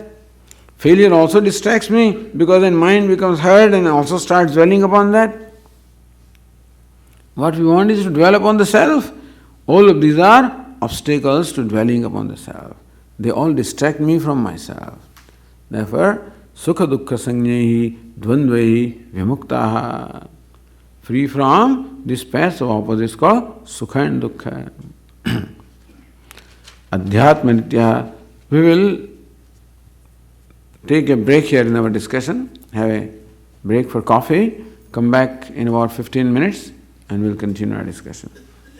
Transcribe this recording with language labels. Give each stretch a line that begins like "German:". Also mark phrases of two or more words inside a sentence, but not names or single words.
English: Failure also distracts me because then mind becomes hurt and also starts dwelling upon that. What we want is to dwell upon the self. All of these are obstacles to dwelling upon the self. They all distract me from myself. Therefore,
Sanskrit: सुख दुःख संज्ञैः द्वन्द्वैः विमुक्ताः.
English: Free from this pairs of opposites called sukha and dukkha.
Sanskrit: अध्यात्म नित्य
English: We will take a break here in our discussion, have a break for coffee, come back in about 15 minutes, and we'll continue our discussion.